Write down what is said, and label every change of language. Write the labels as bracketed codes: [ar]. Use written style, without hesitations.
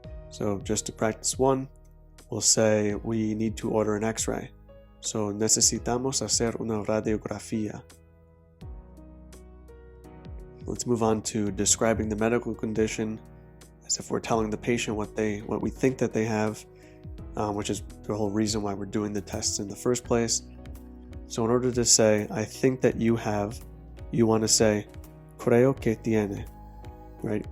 [en] So just to practice one, we'll say we need to order an X-ray. [es] So necesitamos hacer una radiografía. [en] Let's move on to describing the medical condition as if we're telling the patient what we think that they have, which is the whole reason why we're doing the tests in the first place. So in order to say, I think that you have, you want to say, [es] creo que tiene, [en] right?